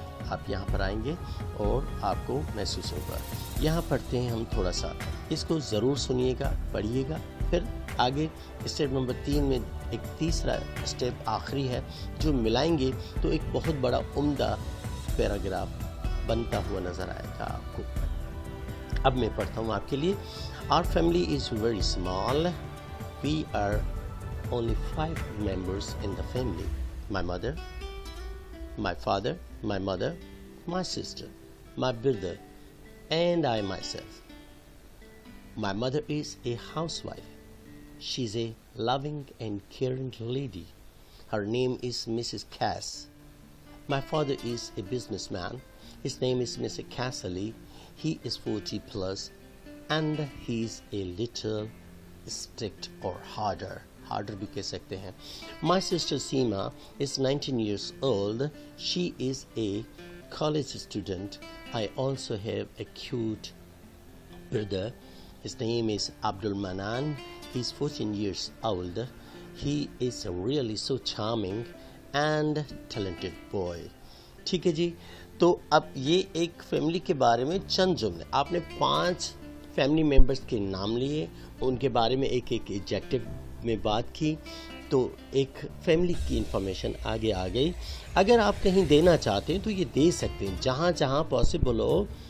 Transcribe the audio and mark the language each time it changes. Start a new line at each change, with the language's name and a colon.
Urdu: آپ یہاں پر آئیں گے اور آپ کو محسوس ہوگا۔ یہاں پڑھتے ہیں ہم تھوڑا سا، اس کو ضرور سنیے گا، پڑھیے گا، پھر آگے اسٹیپ نمبر 3 میں ایک تیسرا اسٹیپ آخری ہے جو ملائیں گے تو ایک بہت بڑا عمدہ پیراگراف بنتا ہوا نظر آئے گا آپ کو۔ اب میں پڑھتا ہوں آپ کے لیے۔
English: Our family is very small. We are only 5 members in the family. My mother, my father, my mother, my sister, my brother, and I myself. My mother is a housewife. She's a loving and caring lady. Her name is Mrs. Cass. My father is a businessman. His name is Mr. Casserly. He is 40 plus and he's a little strict or harder
Urdu: بھی کہہ سکتے ہیں۔
English: My sister Seema is 19 years old. She is a college student. I also have a cute brother. His name is Abdul Manan. He's 14 years old. He is a really so charming and talented boy.
Urdu: ٹھیک ہے جی، تو اب یہ ایک family کے بارے میں چند جملے، آپ نے 5 فیملی ممبرز کے نام لیے، ان کے بارے میں ایک ایڈجیکٹو میں بات کی، تو ایک فیملی کی انفارمیشن آگے آ گئی۔ اگر آپ کہیں دینا چاہتے ہیں تو یہ دے سکتے ہیں، جہاں جہاں پاسبل ہو